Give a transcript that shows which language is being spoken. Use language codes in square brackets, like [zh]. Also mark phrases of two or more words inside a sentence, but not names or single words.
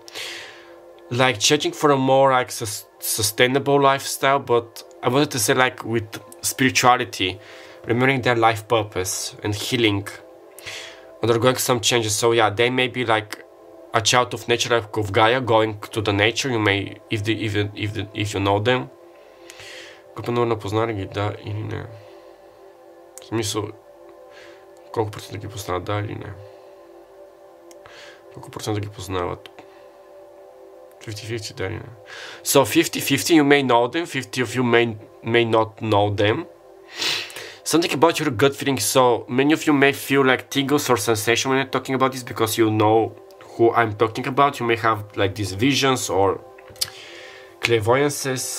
[en] Like changing for a more like sustainable lifestyle, but I wanted to say like with spirituality, remembering their life purpose and healing, undergoing some changes. So yeah, they may be like a child of nature, like of Gaia, going to the nature. You may, if you know them. [bg] Познали ги, да или не? В смисъл, колко процента ги познават, да или не? Колко процента ги познават? 50-50, да или не? [en] So 50-50, you may know them, 50 of you may not know them. Something about your gut feeling. So many of you may feel like tingles or sensation when I'm talking about this, because you know who I'm talking about. You may have like these visions or clairvoyances.